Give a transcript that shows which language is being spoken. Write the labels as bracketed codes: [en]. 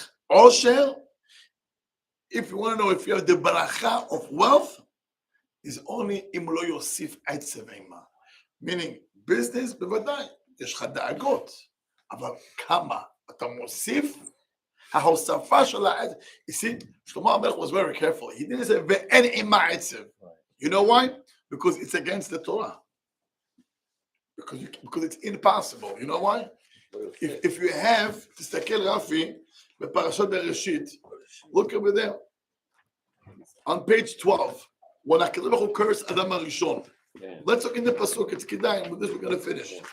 [en] Osher, if you want to know if you have the baracha of wealth, is only [he] im lo yosif עצב עימה. Meaning, business, בוודאי, יש לך דאגות, אבל כמה אתה מוסיף, ההוספה של העצב. [en] You see, Shlomo HaMelech was very careful. He didn't say, [he] ואין עמה עצב. [en] You know why? Because it's against the Torah. Because it's impossible. You know why? If you have, [he] תסתכל רפי, בפרשת בראשית, [en] look over there. On page 12, when הקדוש ברוך הוא curse אדם הראשון. Let's look in the pasuk, it's כדאי, with this we're going to finish.